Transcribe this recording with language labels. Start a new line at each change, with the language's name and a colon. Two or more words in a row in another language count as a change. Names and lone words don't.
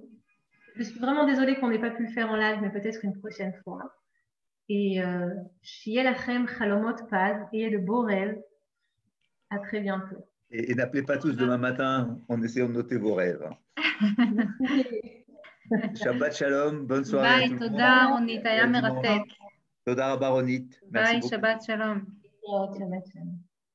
French: Je suis vraiment désolée qu'on n'ait pas pu le faire en live, mais peut-être une prochaine fois. Et
Hebrew: שיהיה לכם חלומות פז,
French: ayez de beaux rêves. À très bientôt. Et n'appelez pas tous demain matin en essayant de noter vos rêves.
Hebrew: שבת שלום,
French: bonne soirée. Bye,
Hebrew: Toda, Ronit, היה מרתק. תודה רבה, רונית. ביי, שבת שלום. שבת שלום.